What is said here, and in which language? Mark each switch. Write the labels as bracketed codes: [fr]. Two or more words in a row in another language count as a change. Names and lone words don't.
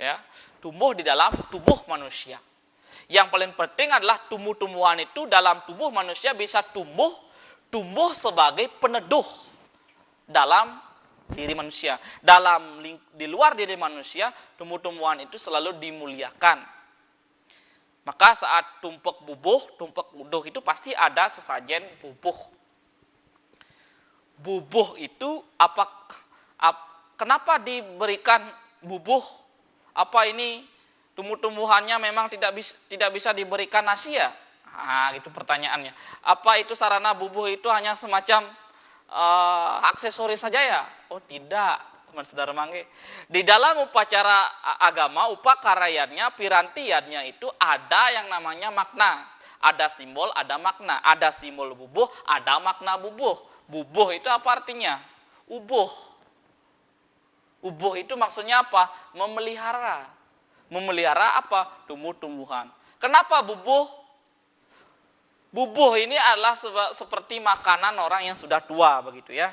[id] ya, tumbuh di dalam tubuh manusia. Yang paling penting adalah tumbuh-tumbuhan itu dalam tubuh manusia bisa tumbuh sebagai peneduh dalam diri manusia. Di luar diri manusia, tumbuh-tumbuhan itu selalu dimuliakan. Maka saat tumpek bubuh itu pasti ada sesajen bubuh. Bubuh itu kenapa diberikan bubuh? Apa ini tumbuh-tumbuhannya memang tidak bisa diberikan nasi ya? Nah, itu pertanyaannya. Apa itu sarana bubuh itu hanya semacam aksesoris saja ya? Oh tidak, teman saudara mangge. Di dalam upacara agama, upakarayannya, pirantiannya itu ada yang namanya makna. Ada simbol, ada makna. Ada simbol bubuh, ada makna bubuh. Bubuh itu apa artinya? Ubuh. Ubuh itu maksudnya apa? Memelihara. Memelihara apa? Tumbuh-tumbuhan. Kenapa bubuh? Bubuh ini adalah seperti makanan orang yang sudah tua begitu ya.